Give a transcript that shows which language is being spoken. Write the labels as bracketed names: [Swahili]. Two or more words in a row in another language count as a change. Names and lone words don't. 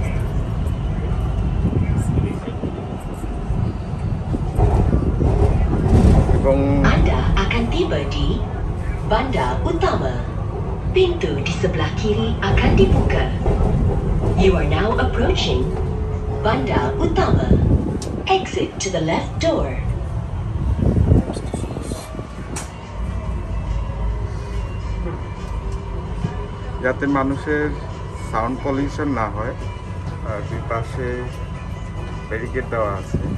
[Bangla] এবং [Malay] Anda akan tiba di Bandar Utama. Pintu di sebelah kiri akan dibuka. [English] You are now approaching Bandar Utama. Exit to the left door. [Bangla] যাতে মানুষের [English] sound pollution [Bangla] না হয়, দুই পাশে ব্যারিকেড দেওয়া আছে।